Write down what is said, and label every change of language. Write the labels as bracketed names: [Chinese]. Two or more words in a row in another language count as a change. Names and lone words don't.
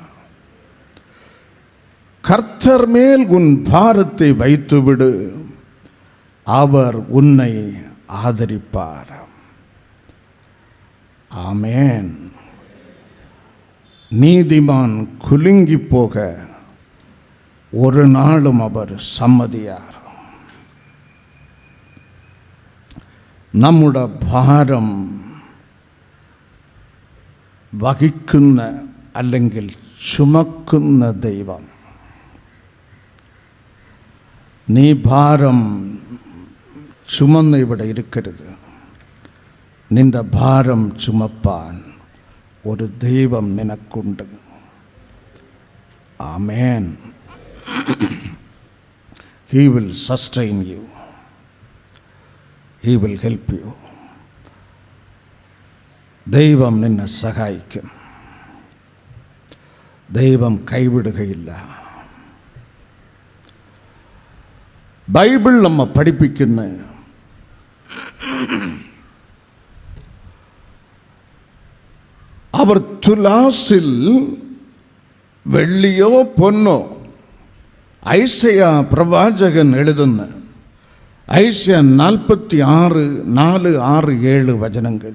[Tamil] கர்த்தர் மேல் உன் பாரத்தை வைத்துவிடு, அவர் உன்னை ஆதரிப்பார். ஆமென். நீதிமான் குலுங்கி போக ஒரு நாளும் அவர் சம்மதியார். [Malayalam] നമ്മുടെ ഭാരം വഹിക്കുന്ന അല്ലെങ്കിൽ ചുമക്കുന്ന ദൈവം. നീ ഭാരം ചുമന്ന് ഇവിടെ ഇരിക്കരുത്. നിന്റെ ഭാരം ചുമപ്പാൻ ഒരു ദൈവം നിനക്കുണ്ട്. ആമേൻ. [English] He will sustain you. He will help you. [Malayalam] ദൈവം നിന്നെ സഹായിക്കും. ദൈവം കൈവിടുകയില്ല. ബൈബിൾ നമ്മെ പഠിപ്പിക്കുന്ന അവർ തുലാസിൽ വെള്ളിയോ പൊന്നോ, ഐസയാ പ്രവാചകൻ എഴുതുന്ന ഐസ്യ 46:4-6-7 വചനങ്ങൾ.